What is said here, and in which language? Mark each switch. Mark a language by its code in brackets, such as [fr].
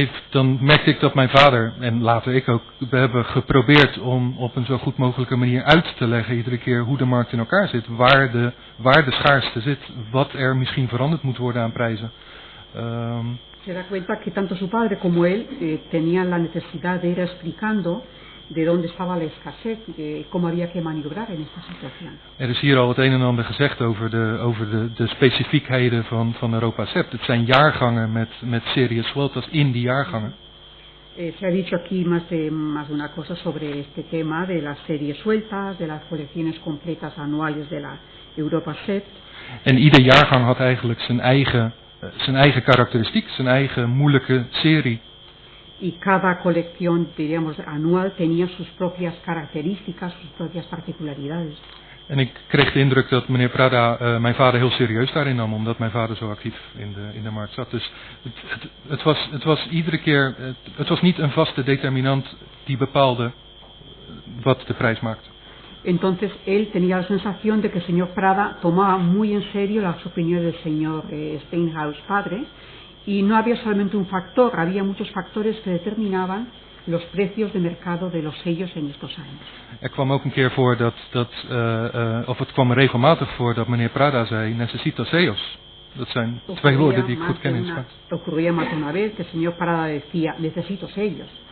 [nl] dan merkte ik dat mijn vader, en later ik ook, we hebben geprobeerd om op een zo goed mogelijke manier uit te leggen iedere keer hoe de markt in elkaar zit, waar de schaarste zit, wat er misschien veranderd moet worden aan prijzen. [es] Se da cuenta que tanto su padre como él tenían la necesidad de ir explicando de dónde estaba la escasez, cómo había que maniobrar en esta situación. [nl] Er is hier al het een en ander gezegd over de specifiekheden van Europa-Sept. Het zijn jaargangen met [es] series sueltas [nl] in die jaargangen. [es] Se ha dicho aquí más de una cosa sobre este tema de las series sueltas, de las colecciones completas anuales de la Europa-Sept. [nl] En ieder jaargang had eigenlijk zijn eigen karakteristiek, zijn eigen moeilijke serie. [es] Y cada colección, diríamos, anual tenía sus propias características, sus propias particularidades. [nl] En ik kreeg de indruk dat meneer Prada mijn vader heel serieus daarin nam, omdat mijn vader zo actief in de markt zat. Dus het was iedere keer, het was niet een vaste determinant die bepaalde wat de prijs maakte. [es] Entonces él tenía la sensación de que el señor Prada tomaba muy en serio las opiniones del señor Steinhaus padre, y no había solamente un factor, había muchos factores que determinaban los precios de mercado de los sellos en estos años. [nl] Er kwam ook een keer voor of het kwam regelmatig voor dat meneer Prada zei, [es] necesito sellos. [nl] Dat zijn twee woorden die ik goed ken in Spaans. [es] Ocurría más de una vez que el señor Prada decía, necesito sellos.